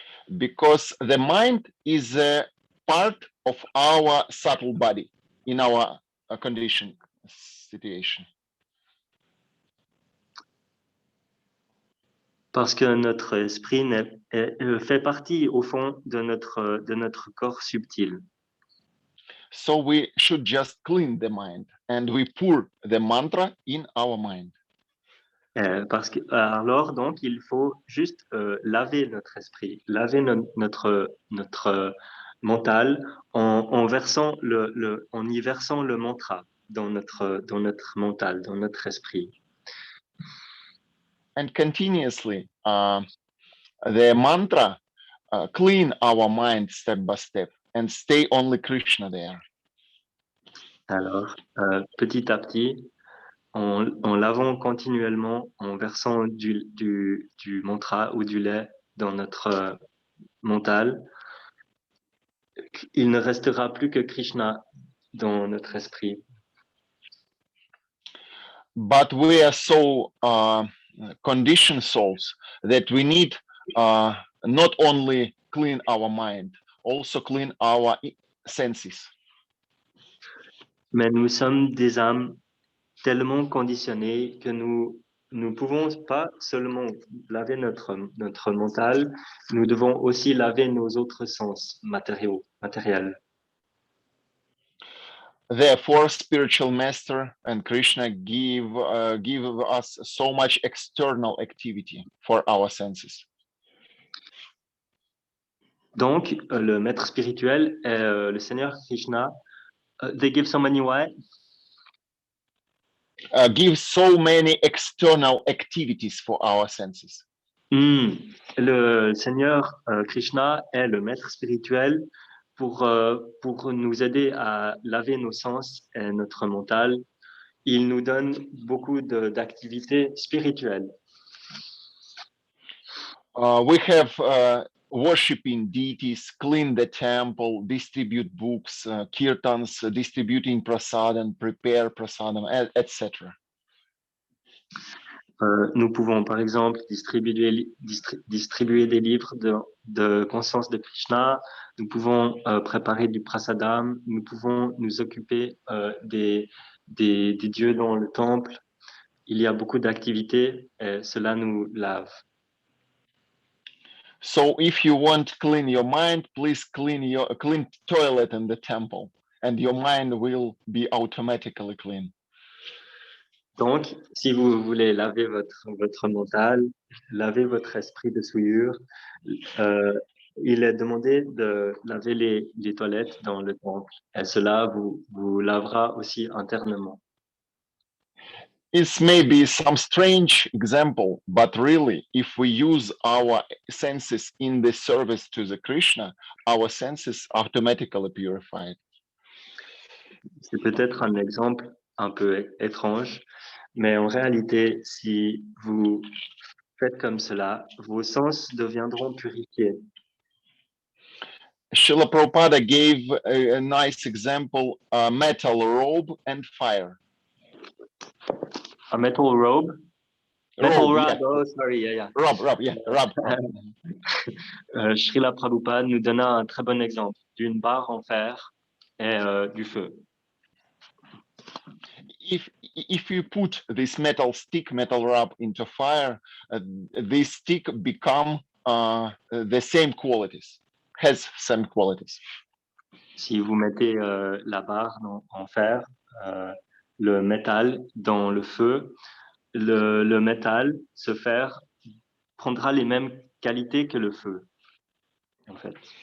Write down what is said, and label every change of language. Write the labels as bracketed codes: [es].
[en] Because the mind is a part of our subtle body in our condition situation. [fr] Parce que notre esprit fait partie, au fond, de notre corps subtil. [en] So we should just clean the mind, and we pour the mantra in our mind. [fr] Parce que alors, donc, il faut juste laver notre esprit, laver notre mental en versant en y versant le mantra dans notre mental, dans notre esprit. [en] And continuously, the mantra clean our mind step by step, and stay only Krishna there. [fr] Alors, petit à petit, en lavant continuellement, en versant du mantra ou du lait dans notre mental, il ne restera plus que Krishna dans notre esprit. [en] but we are so conditioned souls that we need not only clean our mind, also clean our senses. [fr] Mais nous sommes des âmes tellement conditionnées que nous ne pouvons pas seulement laver notre mental, nous devons aussi laver nos autres sens matériels. [en] Therefore, spiritual master and Krishna give us so much external activity for our senses. [fr] Donc, le maître spirituel et le Seigneur Krishna, [en] they give so many what? Give so many external activities for our senses. [fr] Le Seigneur Krishna est le maître spirituel pour nous aider à laver nos sens et notre mental. Il nous donne beaucoup d'activités spirituelles. [en] We have worshiping deities, clean the temple, distribute books, kirtans, distributing prasadam, prepare prasadam, etc. [fr] Nous pouvons, par exemple, distribuer des livres de conscience de Krishna. Nous pouvons préparer du prasadam. Nous pouvons nous occuper des dieux dans le temple. Il y a beaucoup d'activités et cela nous lave. [en] So if you want to clean your mind, please clean toilet in the temple, and your mind will be automatically clean. [fr] Donc, si vous voulez laver votre mental, laver votre esprit de souillure, il est demandé de laver les toilettes dans le temple. Et cela vous lavera aussi internement. [en] It may be some strange example, but really, if we use our senses in the service to the Krishna, our senses automatically purified. [fr] C'est peut-être un exemple un peu étrange, mais en réalité, si vous faites comme cela, vos sens deviendront purifiés. [en] Srila Prabhupada gave a nice example, a metal robe and fire. A metal robe? Metal Robe, rod, yeah. oh sorry, yeah. Robe, yeah, robe. [fr] Srila Prabhupada nous donna un très bon exemple d'une barre en fer et du feu. [en] If you put this metal rod into fire, this stick become the same qualities, has same qualities. [fr] Si vous mettez la barre en fer, le métal dans le feu, le métal, ce fer, prendra les mêmes qualités que le feu, en fait.